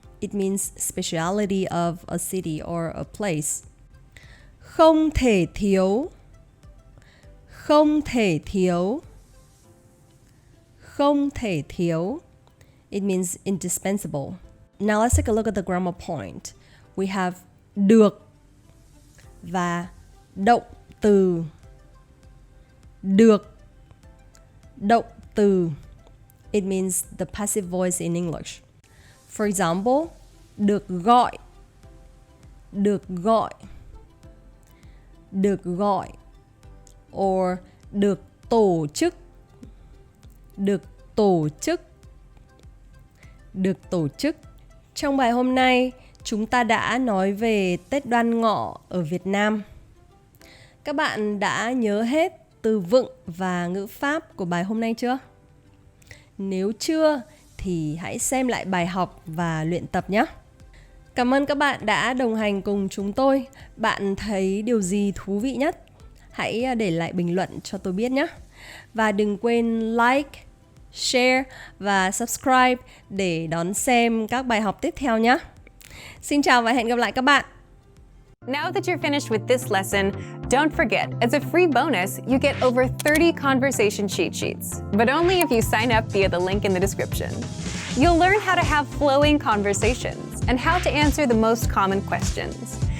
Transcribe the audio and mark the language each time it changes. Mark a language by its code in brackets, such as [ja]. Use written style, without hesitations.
[en] It means speciality of a city or a place. [vi] Không thể thiếu. Không thể thiếu. Không thể thiếu. [en] It means indispensable. Now let's take a look at the grammar point. We have [vi] được và động từ. Được. Động từ. [en] It means the passive voice in English. For example, được gọi, được gọi, được gọi, or được tổ chức, được tổ chức, được tổ chức. [vi] Trong bài hôm nay, chúng ta đã nói về Tết Đoan Ngọ ở Việt Nam. Các bạn đã nhớ hết từ vựng và ngữ pháp của bài hôm nay chưa? Nếu chưa thì hãy xem lại bài học và luyện tập nhé. Cảm ơn các bạn đã đồng hành cùng chúng tôi. Bạn thấy điều gì thú vị nhất? Hãy để lại bình luận cho tôi biết nhé. Và đừng quên like, share và subscribe để đón xem các bài học tiếp theo nhé. Xin chào và hẹn gặp lại các bạn. [en] Now that you're finished with this lesson, don't forget, as a free bonus, you get over 30 conversation cheat sheets, but only if you sign up via the link in the description. You'll learn how to have flowing conversations and how to answer the most common questions.